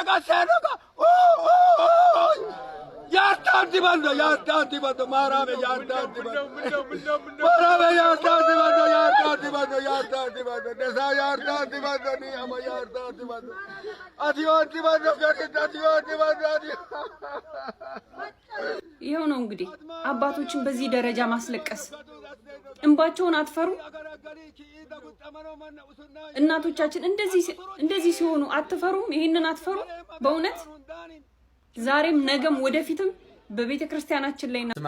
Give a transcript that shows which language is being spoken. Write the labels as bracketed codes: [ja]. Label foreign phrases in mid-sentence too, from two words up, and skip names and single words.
[am] garagasenuka yartanti bando marame yartanti bando desa yartanti bando ni ama yartanti bando atiyoti bando atiyoti bando ይሄው ነው እንግዲህ አባቶችን በዚህ ደረጃ ማስለቀስ። እንባቸውን አትፈሩ? እናቶቻችን እንደዚህ ሲሆኑ አትፈሩም? ይሄንን አትፈሩ? በእውነት ዛሬም ነገም ወደፊትም በቤተ ክርስቲያናችን ላይ ነው።